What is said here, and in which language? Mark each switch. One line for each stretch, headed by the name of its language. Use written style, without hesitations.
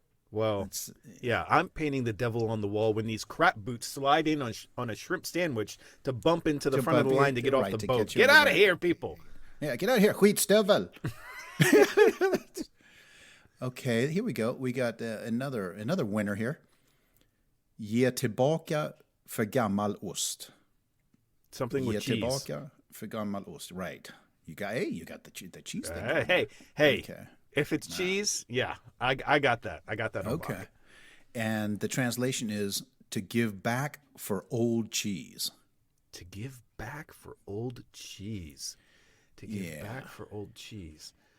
English: Well, yeah, I'm painting the devil on the wall when these crap boots slide in on a shrimp sandwich to bump into the front of the line to get off the boat. Get out of here, people. Yeah, get out of here,
Swedish: skitstövel.
English: Okay, here we go. We got another winner here.
Swedish: Ge tillbaka för gammal ost.
English: Something with cheese.
Swedish: Ge tillbaka för gammal ost.
English: Right. You got the cheese thing. Hey. Okay. If it's cheese, yeah, I got that. I got that on okay. lock. And the translation is to give back for old cheese. To give back for old cheese. To give back for old cheese.